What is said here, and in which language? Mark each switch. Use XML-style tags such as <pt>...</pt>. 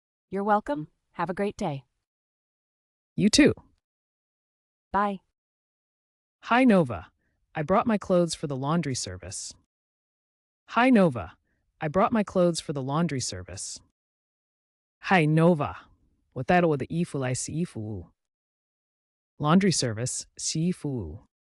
<en>You're welcome. Have a great day. You too. Bye. Hi, Nova. I brought my clothes for the laundry service. Hi, Nova. I brought my clothes for the laundry service. Hi, Nova.</en> <zh>我带了我的衣服来洗衣服务。</zh> <en>Laundry service,</en> <zh>洗衣服务。</zh>